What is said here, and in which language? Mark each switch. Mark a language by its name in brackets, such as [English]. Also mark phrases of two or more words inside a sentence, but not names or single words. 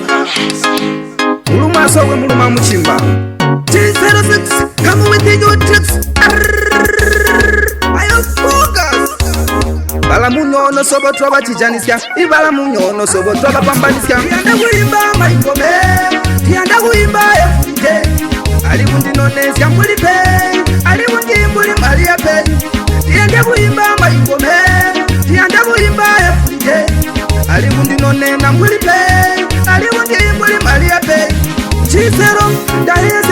[Tonga (Zambia)] mulumasokwe muluma muchimba G-06 [English] come with the new tricks [Tonga (Zambia)] ayo focus bala munyono sobo twaba chijanisya ibala munyono sobo twaba pambanisya Ndiyanda kuyimba maikome Ndiyanda kuyimba efunje ali mundinonesya mulipe ali mundimbuli malia pe Ndiyanda kuyimba maikome Ndiyanda kuyimba efunje ali mundinonena mulipe ali mundimbuli malia pe G-06 ndaheze